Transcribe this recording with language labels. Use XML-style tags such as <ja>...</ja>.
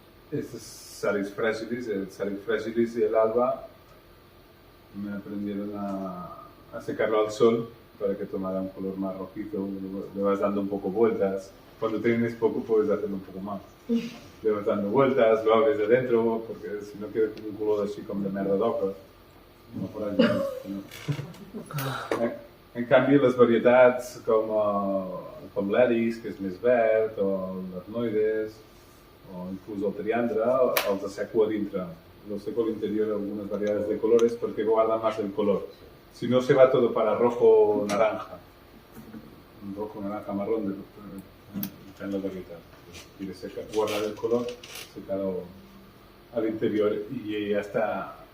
<es>Este es Salix fragilis, el Salix fragilis y el alba me aprendieron a secarlo al sol para que tomara un color más rojizo, le vas dando un poco vueltas. Cuando tienes poco puedes hacerlo un poco más. Le vas dando vueltas, lo abres de dentro, porque si no queda un color así como de</es> <ca>merda d'oca.</ca> <es>No por allí, no.</es> <ca>En canvi, les varietats com l'eris, que és més verd, o l'arnoides, o inclús el triandre, els asseco a dintre.</ca> <es>Los seco al interior algunas variedades de colores porque guardan más el color. Si no, se va todo para rojo-naranja. Rojo-naranja marrón en la variedad. Quiere guardar el color, secarlo al interior y ya está.</es>